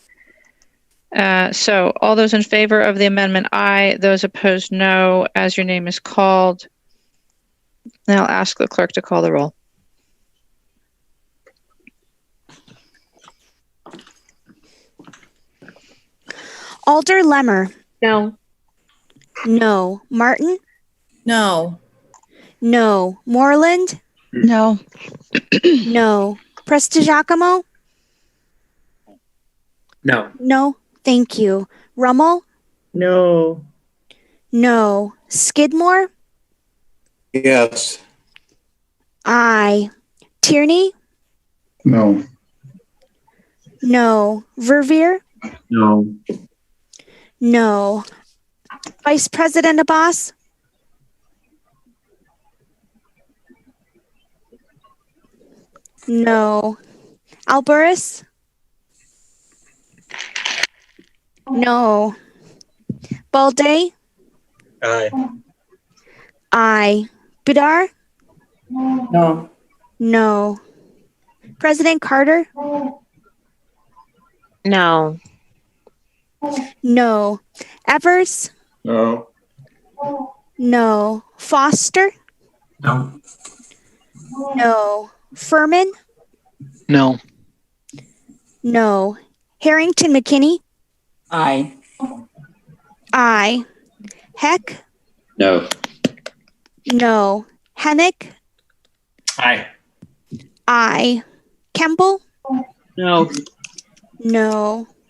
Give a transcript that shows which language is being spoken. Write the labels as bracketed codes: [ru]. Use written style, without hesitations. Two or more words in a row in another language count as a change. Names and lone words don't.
[en] So all those in favor of the amendment, aye. Those opposed, no. As your name is called, and I'll ask the clerk to call the roll. Alder Lemmer. No. No. Martin? No. No. Moreland? No. No. Prestigiacomo? No. No. Thank you. Rummel? No. No. Skidmore? Yes. Aye. Tierney? No. No. Verveer? No. No. Vice President Abbas? No. Alburis? No. Balde? Aye. Aye. Bidar? No. No. President Carter? No. No. Evers? No. No. Foster? No. No. Furman? No. No. Harrington McKinney? Aye. Aye. Heck? No. No. Hennick? Aye. Aye. Campbell? No. No.